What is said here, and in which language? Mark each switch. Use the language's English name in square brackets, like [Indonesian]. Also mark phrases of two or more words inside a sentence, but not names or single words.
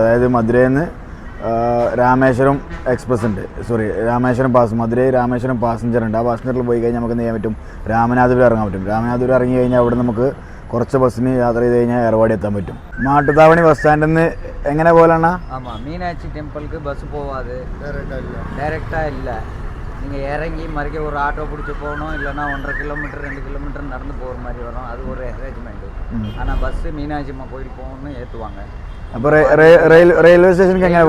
[Malayalam] അതായത് മധുരയിൽ നിന്ന് രാമേശ്വരം എക്സ്പ്രസ് ഉണ്ട്, രാമേശ്വരം മധുരൈ രാമേശ്വരം പാസഞ്ചർ ഉണ്ട്. ആ പാസഞ്ചറിൽ പോയി കഴിഞ്ഞാൽ നമുക്ക് എന്ത് ചെയ്യാൻ പറ്റും, രാമനാഥപുരം ഇറങ്ങാൻ പറ്റും. രാമനാഥപുരം ഇറങ്ങി കഴിഞ്ഞാൽ അവിടെ നമുക്ക് കുറച്ച് ബസ്സിന് യാത്ര ചെയ്ത് കഴിഞ്ഞാൽ ഏർവാടി എത്താൻ പറ്റും. മാട്ടുത്താവണി [English] bus standil [Malayalam] നിന്ന് എങ്ങനെ പോലാണ്? [Tamil] மீனாட்சி டெம்பிளுக்கு பஸ் போகாது, டைரெக்டாக இல்லை. நீங்கள் இறங்கி மறுக்க ஒரு ஆட்டோ பிடிச்சி போகணும், இல்லைனா 1.5 கிலோமீட்டர் 2 கிலோமீட்டர் நடந்து போகிற மாதிரி வரும். அது ஒரு அரேஞ்ச்மெண்ட்டு. ஆனால் பஸ்ஸு மீனாட்சி அம்மா கோயில் போகணும்னு ஏற்றுவாங்க. அப்போ [English] railway stationukku [Tamil] எங்கே